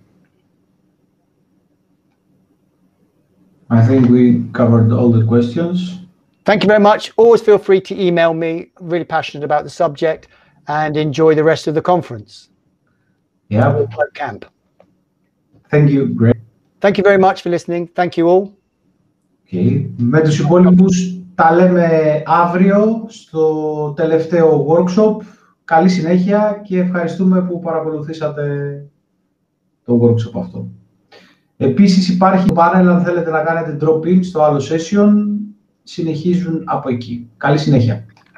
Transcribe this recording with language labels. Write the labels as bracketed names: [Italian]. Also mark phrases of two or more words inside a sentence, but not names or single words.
[English] I think we covered all the questions. Thank you very much. Always feel free to email me. I'm really passionate about the subject, and enjoy the rest of the conference. Yeah. Camp. Thank you. Great. Thank you very much for listening. Thank you all. [Greek] Okay. Με τους υπόλοιπους τα λέμε αύριο στο τελευταίο workshop. Καλή συνέχεια και ευχαριστούμε που παρακολουθήσατε το workshop αυτό. Επίσης υπάρχει το panel, αν θέλετε να κάνετε drop-in στο άλλο session, συνεχίζουν από εκεί. Καλή συνέχεια.